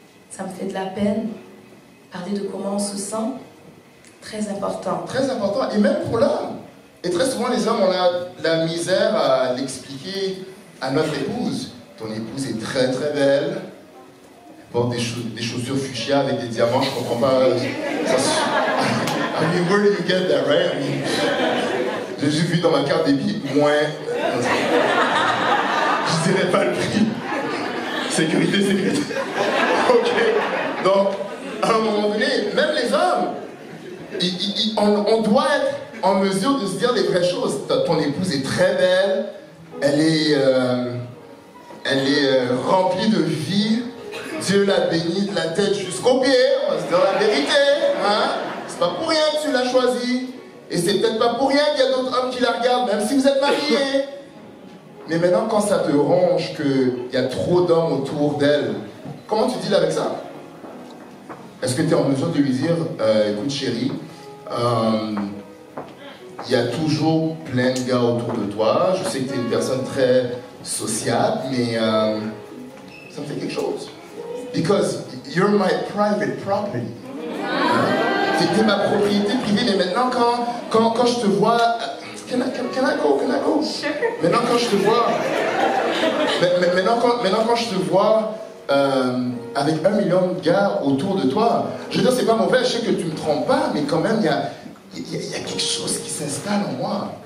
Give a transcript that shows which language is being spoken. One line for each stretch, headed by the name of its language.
French: Ça me fait de la peine. Parler de comment on se sent. Très important. Très important. Et même pour l'homme. Et très souvent, les hommes, on a la misère à l'expliquer à notre épouse. Ton épouse est très très belle. Elle porte des chaussures fuchsia avec des diamants. Je comprends pas.
English: I mean, where do you get that, right? I mean,
French: j'ai juste vu dans ma carte débit moins. Je dirais pas le prix. Sécurité. Ok. Donc, à un moment donné, même les hommes, on doit être en mesure de se dire les vraies choses. Ton épouse est très belle, elle est remplie de vie. Dieu l'a bénie de la tête jusqu'aux pieds, on va se dire la vérité. Hein? C'est pas pour rien que tu l'as choisie. Et c'est peut-être pas pour rien qu'il y a d'autres hommes qui la regardent, même si vous êtes mariés. Mais maintenant, quand ça te ronge qu'il y a trop d'hommes autour d'elle, comment tu deals avec ça? Est-ce que tu es en mesure de lui dire, écoute chérie, il y a toujours plein de gars autour de toi, je sais que tu es une personne très sociable, mais ça me fait quelque chose.
English: Because you're my private property.
French: C'était ma propriété privée, mais maintenant quand je te vois...
English: Can I go? Sure.
French: Maintenant quand je te vois... Maintenant quand je te vois avec 1 million de gars autour de toi, je veux dire, c'est pas mauvais, je sais que tu me trompes pas, mais quand même, il y a quelque chose qui s'installe en moi.